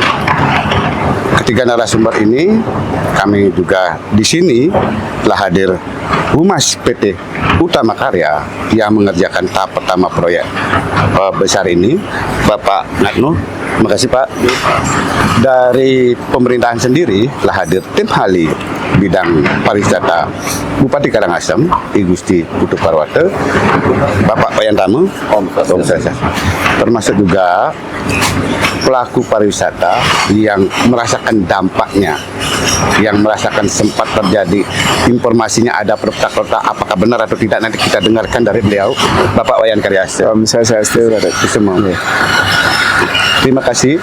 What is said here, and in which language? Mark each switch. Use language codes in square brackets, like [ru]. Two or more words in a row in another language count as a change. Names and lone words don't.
[id] Ketiga narasumber ini, kami juga di sini telah hadir Humas PT Utama Karya yang mengerjakan tahap pertama proyek besar ini, Bapak Ngatno. Terima kasih Pak. Dari pemerintahan sendiri telah hadir tim ahli bidang pariwisata Bupati Karangasem, I Gusti Putu Parwata, Bapak Payantama, Om Swastiastu. Termasuk juga pelaku pariwisata yang merasakan dampaknya, yang merasakan sempat terjadi informasinya ada retak-retak, apakah benar atau tidak nanti kita dengarkan dari beliau, Bapak Wayan Karyase. Om Swastiastu. Terima kasih.